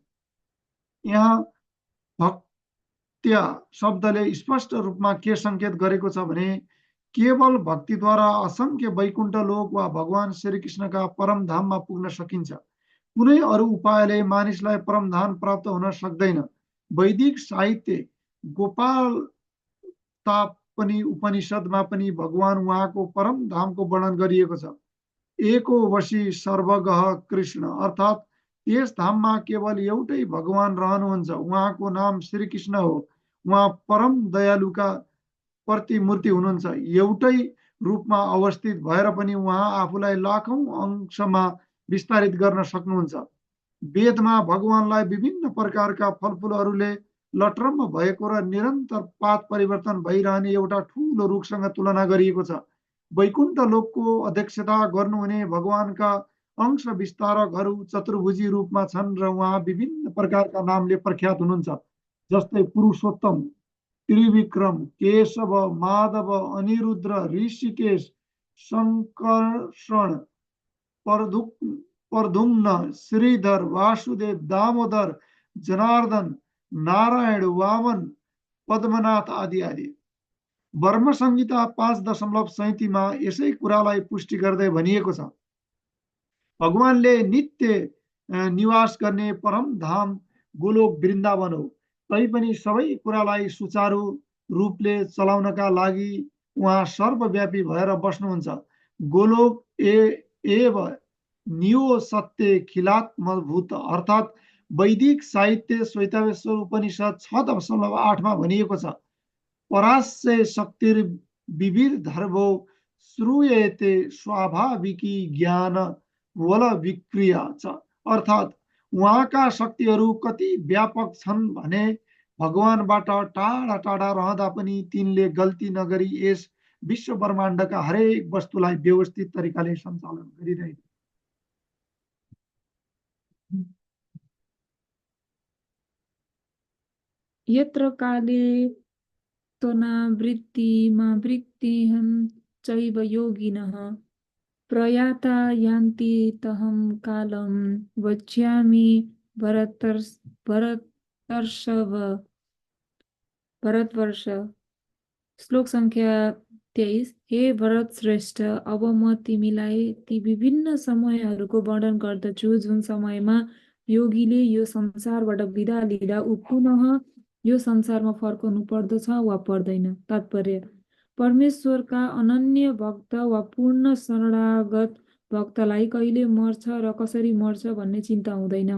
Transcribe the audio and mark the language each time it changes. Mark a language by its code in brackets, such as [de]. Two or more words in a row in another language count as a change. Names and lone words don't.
[ne] यहाँ भक्त्या शब्दले स्पष्ट रूपमा के संकेत गरेको छ भने केवल भक्तिद्वारा असंख्य वैकुण्ठ लोक वा भगवान श्रीकृष्णका परम धाममा पुग्न सकिन्छ। कुनै अरू उपायले मानिसलाई परम धाम प्राप्त हुन सक्दैन। वैदिक साहित्य गोपाल तापनि उपनिषदमा पनि भगवान उहाँको परम धामको वर्णन गरिएको छ। [sa] एको वशी सर्वगः कृष्ण, [ne] अर्थात त्यस धाममा केवल एउटै भगवान रहनुहुन्छ। उहाँको नाम श्रीकृष्ण हो। उहाँ परम दयालुका प्रतिमूर्ति हुनुहुन्छ। एउटै रूपमा अवस्थित भएर पनि उहाँ आफूलाई लाखौं अंशमा विस्तारित गर्न सक्नुहुन्छ। वेदमा भगवानलाई विभिन्न प्रकारका फलफुलहरूले लटरम्म भएको र निरन्तर पात परिवर्तन भइरहने एउटा ठूलो रुखसँग तुलना गरिएको छ। वैकुण्ठ लोकको अध्यक्षता गर्नुहुने भगवानका अंश विस्तारकहरू चतुर्भुजी रूपमा छन् र उहाँ विभिन्न प्रकारका नामले प्रख्यात हुनुहुन्छ, जस्तै पुरुषोत्तम, त्रिविक्रम, केशव, माधव, अनिरुद्र, ऋषिकेश, संकर्षण, प्रद्युम्न, श्रीधर, वासुदेव, दामोदर, जनार्दन, नारायण, वामन, पद्मनाथ आदि आदि। ब्रह्म संहिता 5.37 मा यसै कुरालाई पुष्टि गर्दै भनिएको छ, भगवानले नित्य निवास गर्ने परम धाम गोलोक वृन्दावन हो। तैपनि सबै कुरालाई सुचारू रूपले चलाउनका लागि उहाँ सर्वव्यापी भएर बस्नुहुन्छ। [sa] गोलोक एव नियो सत्य खिलात्मभूत, [ne] अर्थात वैदिक साहित्य श्वेताश्वर उपनिषद 6.8 मा भनिएको छ, [sa] परास्य शक्तिर विविधर्भो श्रूयते स्वाभाविकी ज्ञान वल विक्रिया [ne] छ, अर्थात उहाँका शक्तिहरू कति व्यापक छन् भने भगवानबाट टाढा टाढा रहँदा पनि तिनले गल्ती नगरी यस विश्व ब्रह्माण्डका हरेक वस्तुलाई व्यवस्थित तरिकाले सञ्चालन गरिरहेको। [sa] यत्र काले त्वनावृत्तिमावृत्तिहं चैव योगिनः प्रयाता यान्ति तहं कालं वच्यामि भरतर्षभ भरतवर्ष। [ne] श्लोक संख्या 23। हे भरत श्रेष्ठ, अब म तिमीलाई ती विभिन्न समयहरूको वर्णन गर्दछु जुन समयमा योगीले यो संसारबाट विदा लिँदा ऊ पुनः यो संसारमा फर्कनु पर्दछ वा पर्दैन। तात्पर्य: परमेश्वरका अनन्य भक्त वा पूर्ण शरणागत भक्तलाई कहिले मर्छ र कसरी मर्छ भन्ने चिन्ता हुँदैन।